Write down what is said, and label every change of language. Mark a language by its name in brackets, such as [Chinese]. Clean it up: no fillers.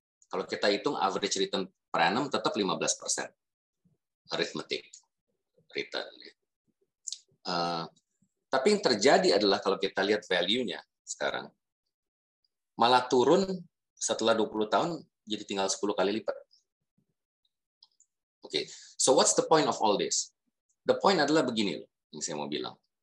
[Indonesian] Kalau kita hitung average return per annum tetap 15%. Arithmetic return. Tapi yang terjadi adalah kalau kita lihat value-nya sekarang, malah turun setelah 20 tahun jadi tinggal 10 kali lipat. [English] Oke, so what's the point of all this? [Indonesian] The point adalah begini loh, yang saya mau bilang.